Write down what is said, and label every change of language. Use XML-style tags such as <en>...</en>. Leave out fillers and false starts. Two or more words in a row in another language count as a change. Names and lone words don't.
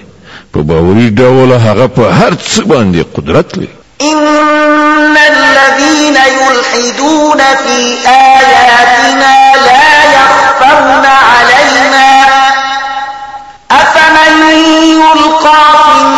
<ps>په باوري ډول هغه په هر څه باندې قدرت لري.</ps> <ar>إن الذين يلحدون في آياتنا لا يخفون علينا أفمن يلقى</ar>